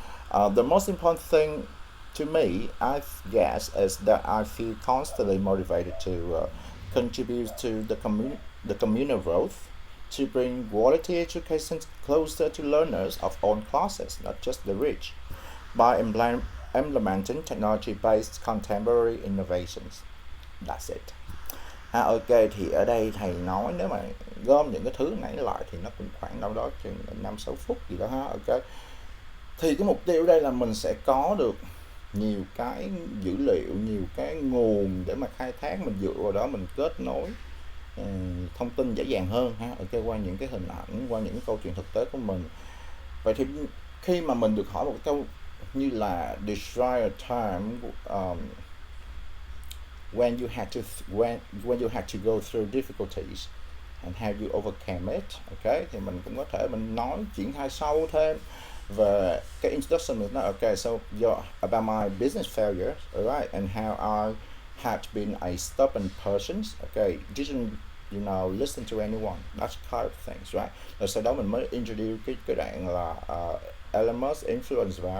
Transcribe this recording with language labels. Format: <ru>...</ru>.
<en>The most important thing to me, I guess, is that I feel constantly motivated to contribute to the communal growth, to bring quality education closer to learners of all classes, not just the rich, by implementing technology-based contemporary innovations. That's it.</en> <vi>Ok, thì ở đây thầy nói nếu mà gom những cái thứ nãy lại thì nó cũng khoảng đâu đó chừng 5-6 phút gì đó ha. Ok, thì cái mục tiêu đây là mình sẽ có được nhiều cái dữ liệu, nhiều cái nguồn để mà khai thác, mình dựa vào đó mình kết nối thông tin dễ dàng hơn ha. Ok, qua những cái hình ảnh, qua những cái câu chuyện thực tế của mình. Vậy thì khi mà mình được hỏi một cái câu như là</vi> <en>describe a time when you had to when you had to go through difficulties and how you overcame it.</en> <vi>Ok, thì mình cũng có thể mình nói triển khai sâu thêm về cái introduction. Mình nói</vi> <en>ok, so about my business failure, alright, and how I had been a stubborn person. Ok, didn't listen to anyone, that kind of things, right.</en> <vi>Rồi sau đó mình mới introduce cái đoạn là Elon Musk influence vào.</vi>